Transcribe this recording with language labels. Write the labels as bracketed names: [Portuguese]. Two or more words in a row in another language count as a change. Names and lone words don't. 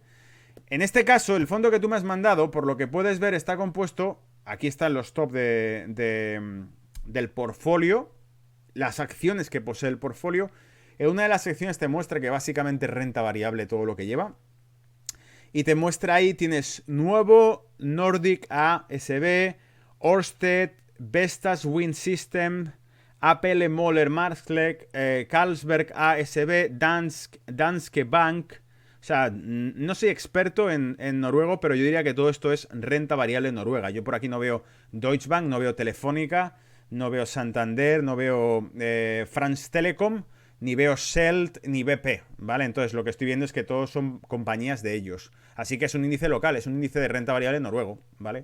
[Spanish] En este caso, el fondo que tú me has mandado, por lo que puedes ver, está compuesto, aquí están los top del portfolio, las acciones que posee el portfolio. En una de las secciones te muestra que básicamente es renta variable todo lo que lleva. Y te muestra ahí, tienes Nuevo, Nordic ASB, Ørsted, Vestas Wind System, Apple Moller Maersk, Carlsberg ASB, Danske Bank. O sea, no soy experto en noruego, pero yo diría que todo esto es renta variable noruega. Yo por aquí no veo Deutsche Bank, no veo Telefónica, no veo Santander, no veo France Telecom, ni veo Shell, ni BP, ¿vale? Entonces lo que estoy viendo es que todos son compañías de ellos. Así que es un índice local, es un índice de renta variable noruego, ¿vale?